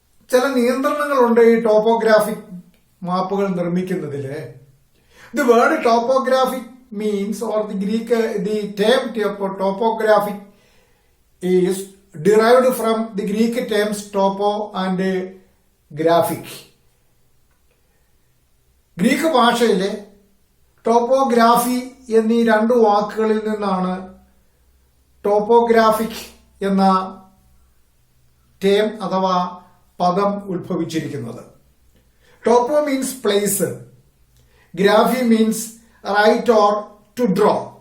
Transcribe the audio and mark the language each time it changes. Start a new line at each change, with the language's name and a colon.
Malayalam: ചില നിയന്ത്രണങ്ങളുണ്ട് ഈ ടോപ്പോഗ്രാഫിക് മാപ്പുകൾ നിർമ്മിക്കുന്നതില്.
English: The word topographic means, or the term topographic is derived from the Greek terms topo and graphic.
Malayalam: Greek ഭാഷയിലെ topography എന്നീ രണ്ടു വാക്കുകളിൽ നിന്നാണ് ടോപ്പോഗ്രാഫിക് എന്ന ടേം അഥവാ പദം ഉത്ഭവിച്ചിരിക്കുന്നത്.
English: Topo means place, graphy means write or to draw.